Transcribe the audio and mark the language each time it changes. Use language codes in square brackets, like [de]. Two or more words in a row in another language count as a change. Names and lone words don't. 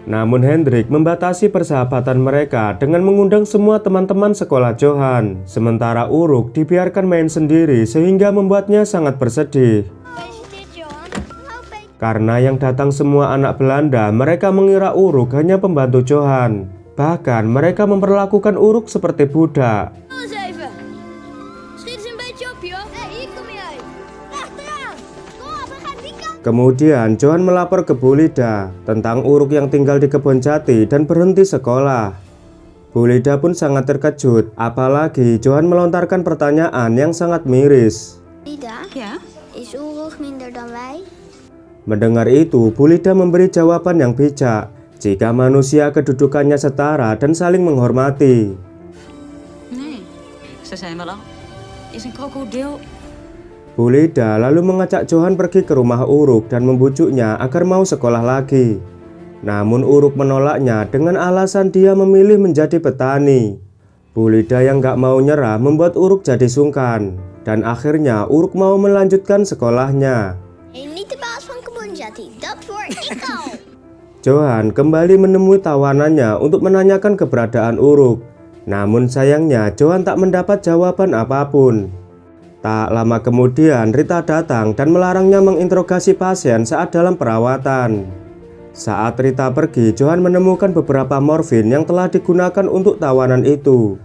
[id] Namun Hendrik membatasi persahabatan mereka dengan mengundang semua teman-teman sekolah Johan. Sementara Uruk dibiarkan main sendiri sehingga membuatnya sangat bersedih. Karena yang datang semua anak Belanda, mereka mengira Uruk hanya pembantu Johan. Bahkan mereka memperlakukan Uruk seperti budak. [nl] Eens even. Schiet eens een beetje op, joh. Hier kom jij. Achteraan. Kom op, we gaan die kant. [id] Kemudian Johan melapor ke Bu Lida tentang Uruk yang tinggal di kebun jati dan berhenti sekolah. Bu Lida pun sangat terkejut, apalagi Johan melontarkan pertanyaan yang sangat miris. [nl] Lida, Ja? is Oerug minder dan wij? [id] Mendengar itu, Bu Lida memberi jawaban yang bijak. Jika manusia kedudukannya setara dan saling menghormati. [nl] Nee, ze zijn wel al. Is een krokodil. [id] Bu Lida lalu mengajak Johan pergi ke rumah Uruk dan membujuknya agar mau sekolah lagi. Namun Uruk menolaknya dengan alasan dia memilih menjadi petani. Bu Lida yang gak mau nyerah membuat Uruk jadi sungkan. Dan akhirnya Uruk mau melanjutkan sekolahnya. [nl] Niet de baas van [id] kebun jati, [nl] dat word ik al. [id] Johan kembali menemui tawanannya untuk menanyakan keberadaan Uruk. Namun sayangnya Johan tak mendapat jawaban apapun. Tak lama kemudian Rita datang dan melarangnya menginterogasi pasien saat dalam perawatan. Saat Rita pergi, Johan menemukan beberapa morfin yang telah digunakan untuk tawanan itu.